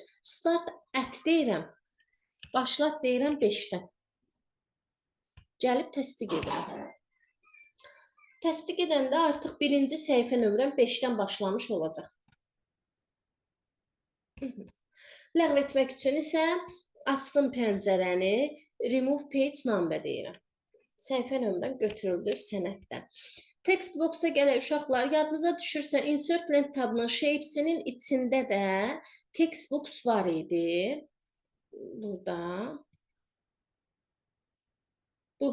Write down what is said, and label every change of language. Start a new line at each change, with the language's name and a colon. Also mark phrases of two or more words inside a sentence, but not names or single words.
English: Start at
Azerbaijani: deyirəm, başlat deyirəm 5-dən. Gəlib təsdiq edirəm. Təsdiq edəndə artıq birinci səhifə nömrəm 5-dən başlamış olacaq. Ləğv etmək üçün isə açdım pəncərəni,
English: remove page number deyirəm.
Azerbaijani: Səhifə nömrəm götürüldü sənəddən.
English: Text box'a
Azerbaijani: gələk uşaqlar, yadınıza düşürsə
English: insert link
Azerbaijani: tabının shapesinin içində də
English: text box
Azerbaijani: var idi. Burada. Bu.